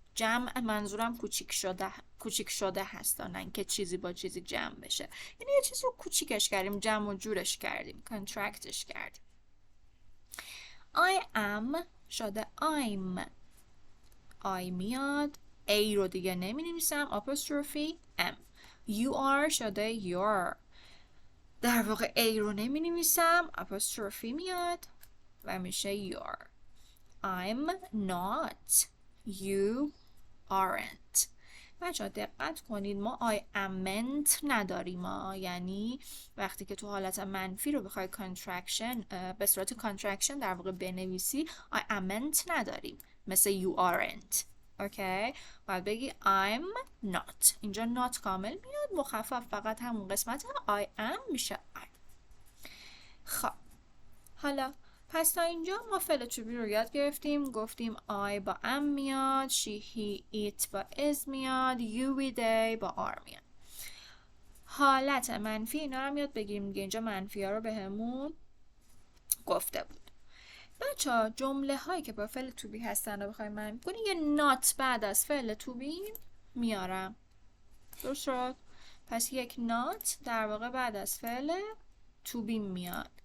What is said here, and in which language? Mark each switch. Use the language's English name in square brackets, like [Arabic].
[Persian] جمع منظورم کوچیک شده هست، نه اینکه چیزی با چیزی جمع بشه. یعنی یه چیزی رو کوچیکش کردیم، جمع و جورش کردیم، contractش کردیم. [English] I am [Persian] شده [English] I'm. [Persian] I میاد، A رو دیگه نمی نویسم، apostrophe M. [English] You are [Persian] شده [English] you're. [Persian] در واقع A رو نمی نویسم، apostrophe میاد و میشه you're. [English] I'm not. You aren't. [Persian] بچه دقت کنید ما [English] I amn't [Persian] نداریم یعنی وقتی که تو حالت منفی رو بخوای contraction به صورت contraction در واقع بنویسی I amn't نداریم مثل [English] you aren't. [Persian] اوکی باید بگی [English] I'm not. [Persian] اینجا not کامل میاد، مخفف فقط همون قسمت [English] I am [Persian] میشه I. خب حالا پس تا اینجا ما فعل to be رو یاد گرفتیم. گفتیم I با am میاد، she, he, it با is میاد، you, we, they با are میاد. حالت منفی اینا رو یاد بگیریم دیگه. اینجا منفی ها رو به همون گفته بود. بچه ها جمله هایی که با فعل to be هستن رو بخوایم منفی کنیم یه not بعد از فعل to be میارم. درست شد؟ پس یک not در واقع بعد از فعل to be میاد.